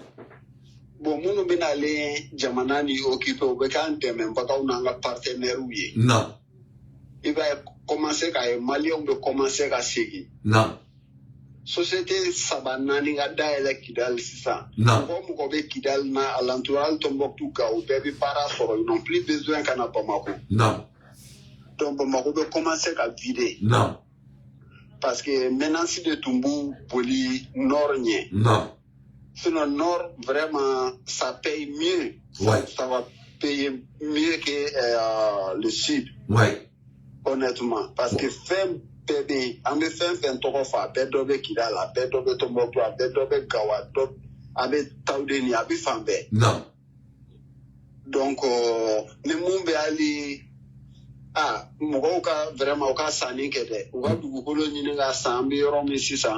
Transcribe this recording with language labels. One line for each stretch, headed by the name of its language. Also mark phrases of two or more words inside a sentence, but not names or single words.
Bambara: Bon minnu bɛ n'ale jamana ni occupé u bɛ k'an dɛmɛbagaw n'an ka partenaires ye. Naam. I b'a commencer k'a ye maliyɛnw bɛ commencer ka segin. Naam. Société 3-4 ka dayɛlɛ Kidal sisan. Naam. Mɔgɔ bɛ Kidal na alentour hali Tombouctou ka u bɛɛ bɛ baara sɔrɔ
French: ils n'ont plus besoin
Bambara: ka na Bamako. Naam. Donc Bamako bɛ commencer ka vider. Naam.
French: Parce que menace de
Bambara: tun b'u boli nord ɲɛ. Naam.
French: Sinon nord vraiment ça paye mieux. Ouais. Ça va payer mieux que le sud. Ouais. Honnêtement parce que
Bambara: fɛn bɛɛ bɛ yen an bɛ fɛn tɔgɔ fɔ a bɛɛ dɔ bɛ Kidal a bɛɛ dɔ bɛ Tombouctou a bɛɛ dɔ bɛ Gawo a bɛ Tawudeni a bɛ fan bɛɛ. Naam. Donc ni mun bɛ hali mɔgɔw ka vraiment u ka sanni kɛ dɛ u ka dugukolo ɲini ka san an bɛ yɔrɔ min sisan.